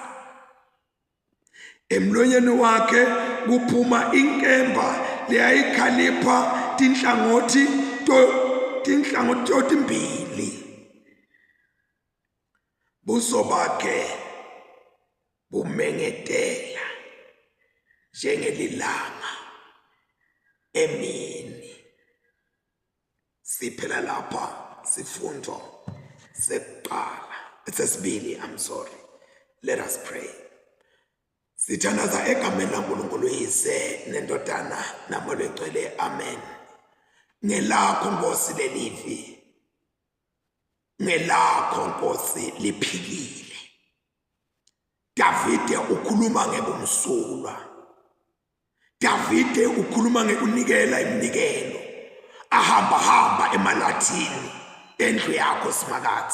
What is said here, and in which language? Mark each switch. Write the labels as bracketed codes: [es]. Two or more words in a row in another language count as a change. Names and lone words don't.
[ss] emlonyeni wakhe kuphuma inkemba leyayikhalipha tinhlangothi timbili, buso bakhe bumengetela njengelilanga emini. Siphela lapha sifundo sekuqala sesibili. [en] Let us pray. [ss] Sithandaza egameni laNkulunkulu uyise nendodana namoya egcwele, amen. Ngelakho Nkosi lelivi, ngelakho Nkosi liphilile. Davide ukhuluma ngebumsulwa, Davide ukhuluma ngekunikela iminikelo, ahamba emalathini endlu yakho Simakatha.